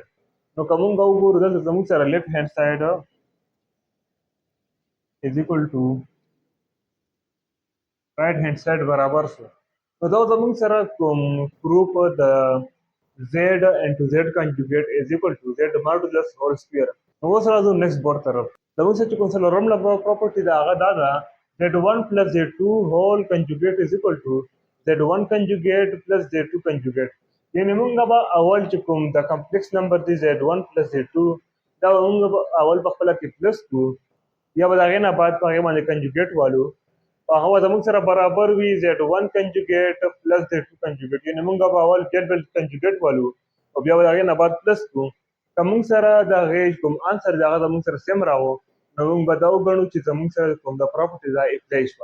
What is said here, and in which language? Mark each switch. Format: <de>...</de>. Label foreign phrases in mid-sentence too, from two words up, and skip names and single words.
<ps>نو که مونږ وګورو دلته زموږ سره</ps> <en>left hand side is equal to right hand side</en> <ps>برابر شو. نو دا زموږ سره کوم پروف د</ps> <en>z into z conjugate is equal to z modulus whole square.</en> <ps>نو اوس راځو</ps> <en>next board</en> <ps>طرف. زموږ سره چې کوم څلورم پراپرټي ده هغه دا ده</ps> <en>z1 plus z2 whole conjugate is equal to z1 conjugate plus z2 conjugate.</en> <ps>یعنې مونږ به اول چې کوم د</ps> <en>complex number</en> <ps>دی</ps> <en>z1 plus z2</en> <ps>دا مونږ به اول په خپله کې پلس کړو، یا به د هغې نه بعد په هغې باندې کنجوګیټ والو هغه به زموږ سره برابر وي</ps> <en>z1 conjugate plus z2 conjugate.</en> <ps>یعنې مونږ به اول</ps> <en>z bar conjugate</en> <ps>والو او بیا به د هغې نه بعد پلس کړو. که مونږ سره د هغې کوم انسر دی هغه زموږ سره سیم راغو نو مونږ به دا وګڼو چې زموږ سره کوم د پراپرټي دا اپلای شوه.</ps>